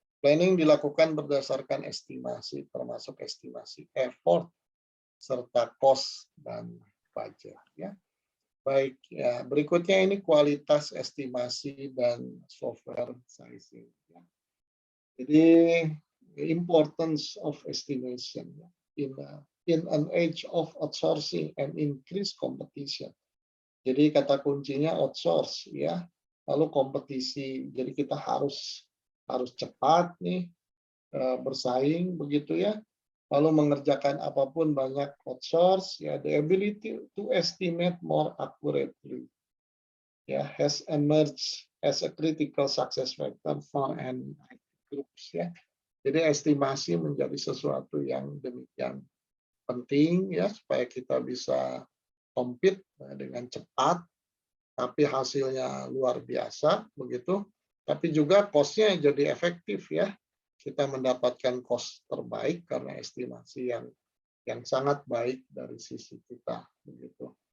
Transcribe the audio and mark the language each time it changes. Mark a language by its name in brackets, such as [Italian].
[Indonesian] Planning dilakukan berdasarkan estimasi, termasuk estimasi effort serta cost dan budget ya. Baik ya, berikutnya ini kualitas estimasi dan software sizing ya. Jadi [English] importance of estimation ya. In an age of outsourcing and increased competition. [Indonesian] Jadi kata kuncinya outsource ya. Lalu kompetisi. Jadi kita harus cepat nih bersaing begitu ya. Lalu mengerjakan apapun banyak outsource ya. [English] The ability to estimate more accurately ya has emerged as a critical success factor for an IT groups ya. [Indonesian] Jadi estimasi menjadi sesuatu yang demikian penting ya supaya kita bisa compete dengan cepat tapi hasilnya luar biasa begitu, tapi juga cost-nya jadi efektif ya, kita mendapatkan cost terbaik karena estimasi yang sangat baik dari sisi kita begitu.